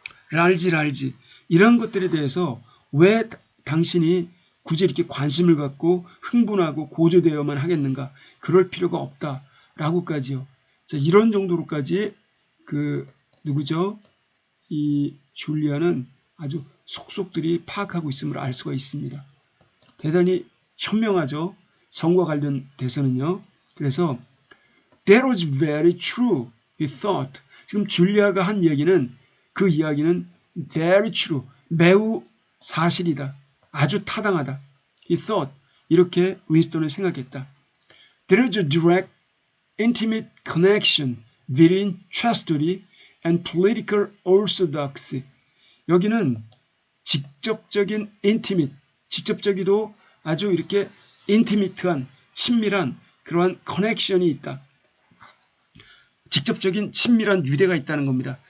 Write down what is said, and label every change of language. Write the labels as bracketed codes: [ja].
[ko] 랄지 이런 것들에 대해서 왜 당신이 굳이 이렇게 관심을 갖고 흥분하고 고조되어야만 하겠는가? 그럴 필요가 없다라고까지요. 자, 이런 정도로까지 그 누구죠? 이 줄리아는 아주 속속들이 파악하고 있음을 알 수가 있습니다. 대단히 현명하죠. 성과 관련돼서는요. [en] 그래서 That was very true, he thought. [ko] 지금 줄리아가 한 이야기는 그 이야기는 [en] very true, [ko] 매우 사실이다. 아주 타당하다. [en] He thought. [ko] 이렇게 윈스턴은 생각했다. [en] There is a direct, intimate connection between chastity and political orthodoxy. [ko] 여기는 직접적인 intimate, 직접적이도 아주 이렇게 intimate한, 친밀한 그러한 커넥션이 있다. 직접적인 친밀한 유대가 있다는 겁니다.